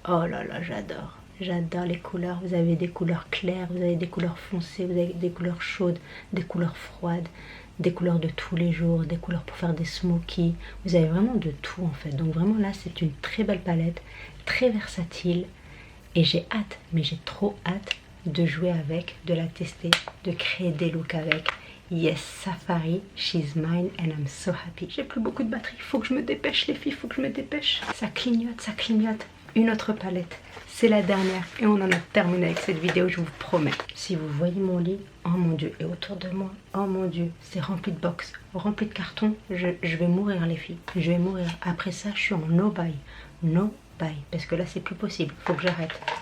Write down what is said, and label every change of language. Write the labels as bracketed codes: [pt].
[fr] Oh là là, j'adore. J'adore les couleurs. Vous avez des couleurs claires, vous avez des couleurs foncées, vous avez des couleurs chaudes, des couleurs froides, des couleurs de tous les jours, des couleurs pour faire des smokies. Vous avez vraiment de tout en fait. Donc vraiment là, c'est une très belle palette, très versatile. Et j'ai hâte, mais j'ai trop hâte de jouer avec, de la tester, de créer des looks avec. [en] Yes, Safari, she's mine and I'm so happy. [fr] J'ai plus beaucoup de batterie, il faut que je me dépêche les filles, il faut que je me dépêche. Ça clignote, ça clignote. Une autre palette, c'est la dernière et on en a terminé avec cette vidéo, je vous promets. Si vous voyez mon lit, oh mon dieu, et autour de moi, oh mon dieu, c'est rempli de box, rempli de cartons. Je vais mourir les filles, je vais mourir. Après ça, je suis en no buy, parce que là c'est plus possible, faut que j'arrête.